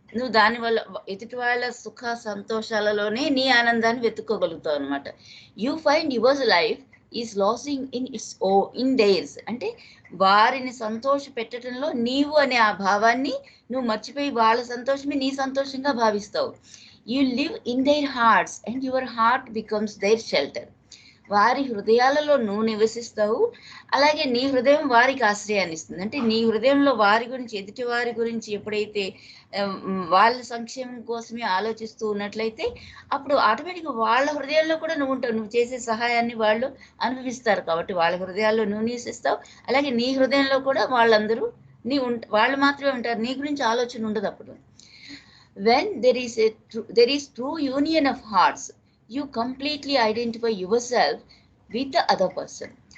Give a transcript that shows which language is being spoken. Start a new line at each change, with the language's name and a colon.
Telugu: నువ్వు దానివల్ల ఎదుటి వాళ్ళ సుఖ సంతోషాలలోనే నీ ఆనందాన్ని వెతుక్కోగలుగుతావు అనమాట.
English: You find your life is losing in theirs.
Telugu: అంటే వారిని సంతోష పెట్టడంలో నీవు అనే ఆ భావాన్ని నువ్వు మర్చిపోయి వాళ్ళ సంతోషమే నీ సంతోషంగా భావిస్తావు.
English: You live in their hearts and your heart becomes their shelter.
Telugu: వారి హృదయాలలో నువ్వు నివసిస్తావు, అలాగే నీ హృదయం వారికి ఆశ్రయాన్ని ఇస్తుంది. అంటే నీ హృదయంలో వారి గురించి, ఎదుటి వారి గురించి ఎప్పుడైతే వాళ్ళ సంక్షేమం కోసమే ఆలోచిస్తూ ఉన్నట్లయితే అప్పుడు ఆటోమేటిక్గా వాళ్ళ హృదయాల్లో కూడా నువ్వు ఉంటావు. నువ్వు చేసే సహాయాన్ని వాళ్ళు అనుభవిస్తారు కాబట్టి వాళ్ళ హృదయాల్లో నువ్వు నివసిస్తావు, అలాగే నీ హృదయంలో కూడా వాళ్ళందరూ వాళ్ళు మాత్రమే ఉంటారు, నీ గురించి ఆలోచన ఉండదు. అప్పుడు
English: when there is true union of hearts, you completely identify yourself with the other person.